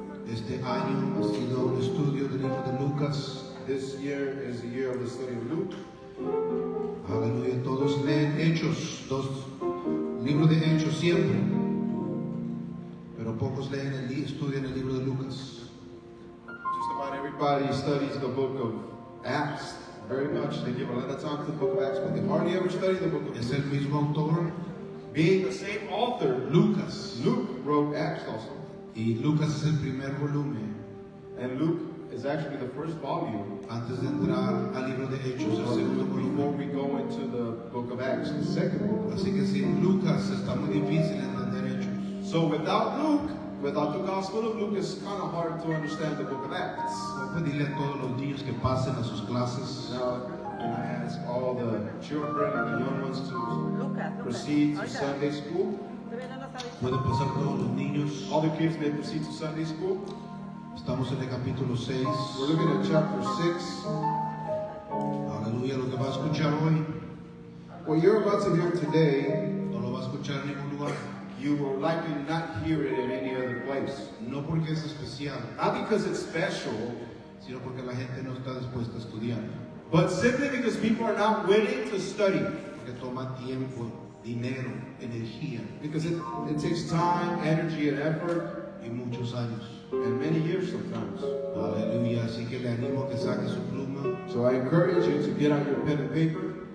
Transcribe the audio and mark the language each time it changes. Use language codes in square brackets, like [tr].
[es] Este año ha sido un estudio del libro de Lucas. [en] This year is the year of the study of Luke. [es] Aleluya. Todos leen Hechos, libro de Hechos siempre. Pero pocos estudian el libro de Lucas. [en] Just about everybody studies the book of Acts. Very much. They give a lot of time to the book of Acts, but they hardly ever study the book of [es] Es [en] Luke. [es] el mismo autor, [en] Being the same author, [es] Lucas. [en] Luke wrote Acts also. [es] Y Lucas es el primer volumen. [en] And Luke is actually the first volume. [es] Antes de entrar al libro de Hechos, el segundo [en] Before [es] volumen. [en] we go into the book of Acts, the second book. [es] Así que sin Lucas está muy difícil entender Hechos. [en] So without Luke, without the Gospel of Luke, it's kind of hard to understand the book of Acts. [es] Voy a pedirle a todos los niños que pasen a sus clases. [en] Now, can I ask all the children and the young ones to proceed to Sunday school? [es] Pueden pasar todos los niños. [en] All the kids may proceed to Sunday school. [es] Estamos en el capítulo 6. [en] We're looking at chapter 6. [es] Aleluya, lo que va a escuchar hoy [en] What you're about to hear today, [es] no lo va a escuchar en ningún lugar. [en] you will likely not hear it in any other place. [es] No porque es especial, [en] Not because it's special, [es] sino porque la gente no está dispuesta a estudiar. [en] but simply because people are not willing to study. [es] Porque toma tiempo, dinero, energía [en] Because it takes time, energy, and effort, [es] y muchos años. [en] and many years sometimes. [es] Aleluya, así que le animo a que saque su pluma [en] So I encourage you to get out your pen and paper